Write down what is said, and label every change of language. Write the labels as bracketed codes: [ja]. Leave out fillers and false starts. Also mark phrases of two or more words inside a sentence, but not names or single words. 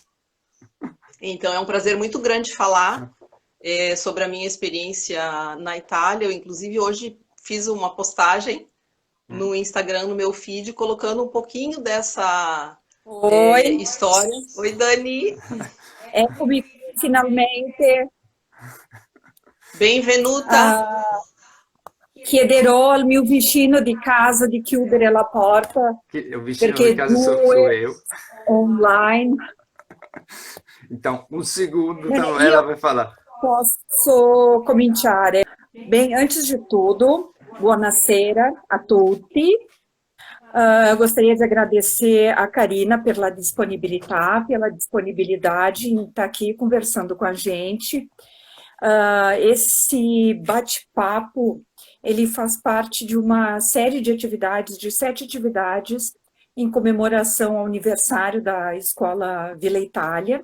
[pt] Então, é um prazer muito grande falar sobre a minha experiência na Itália. Eu, inclusive, hoje fiz uma postagem no Instagram, no meu feed, colocando um pouquinho dessa Oi, história. Oi, Dani. [it] eccomi finalmente. Bem-venuta. Ah, chiederò al mio vicino di casa di chiudere la porta [pt] Que o vicino de [it] perché [pt] casa sou [it] due [pt] eu. [it] online. [pt] Então, um segundo, [it] Bene, [pt] então ela [it] io [pt] vai falar. [it] posso cominciare. [pt] Bem, antes de tudo, [it] buonasera a tutti. [pt] Gostaria de agradecer a Karina pela disponibilidade em estar aqui conversando com a gente. Esse bate-papo, ele faz parte de uma série de atividades, de 7 atividades, em comemoração ao aniversário da Escola Vila Itália.